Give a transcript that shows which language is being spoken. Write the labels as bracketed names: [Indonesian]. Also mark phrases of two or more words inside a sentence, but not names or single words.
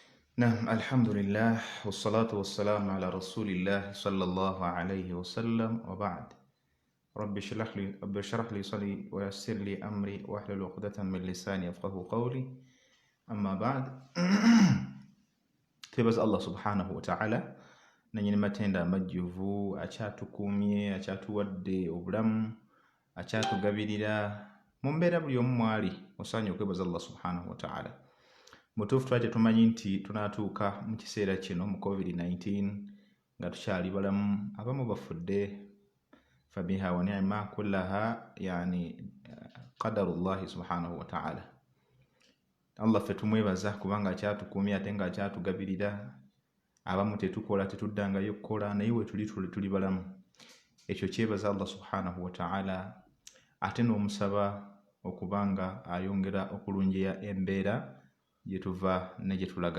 [Arabic] نعم الحمد لله والصلاة والسلام على رسول الله صلى الله عليه وسلم وبعد رب اشرح لي صدري ويسر لي أمري واحلل عقدة من لساني يفقهوا قولي أما بعد [Ganda] twebaza Allah [Arabic] سبحانه وتعالى [Ganda] nanyini matenda amajjuvu akyatukuumye akyatuwadde obulamu akyatugabirira mu mbeera buli omu mwali osaanye okwebaza Allah [Arabic] سبحانه وتعالى. [Ganda] Mutuufu twali tetumanyi nti tunaatuuka mu kiseera kino mu COVID-19 nga tukyali balamu, abamu bafudde. [Arabic] فبها ونعمة كلها يعني قدر الله سبحانه وتعالى. [Ganda] Allah ffe tumwebaza kubanga akyatukuumye ate nga akyatugabirira. Abamu tetukola tetuddangayo kukola naye we tuli balamu. Ekyo kyebaza Allah [Arabic] سبحانه وتعالى, [Ganda] ate n'omusaba okubanga ayongera okulungiya embeera gyetuva ne gyetulaga.